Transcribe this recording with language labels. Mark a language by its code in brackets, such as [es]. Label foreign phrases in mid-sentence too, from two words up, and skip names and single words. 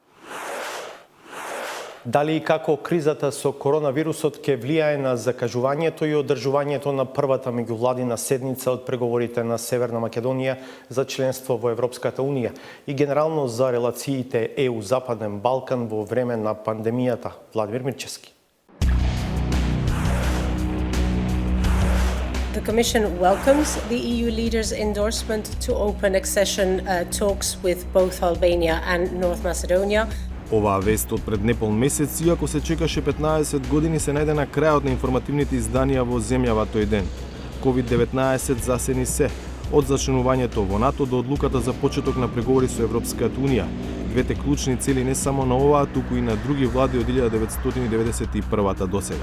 [mk] Дали и како кризата со коронавирусот ќе влијае на закажувањето и одржувањето на првата меѓувладина седница од преговорите на Северна Македонија за членство во Европската Унија и генерално за релациите ЕУ-Западен Балкан во време на пандемијата? Владимир Мирчевски. [en] The Commission welcomes the EU leaders' endorsement to open accession talks with both Albania and North Macedonia. [mk] Оваа вест од пред непол месец, иако се чекаше 15 години, се најде на крајот на информативните изданија во земјава тој ден. COVID-19 засени се, од зачленувањето во НАТО до одлуката за почеток на преговори со Европската Унија. Двете клучни цели не само на оваа, туку и на други влади од 1991 до сега.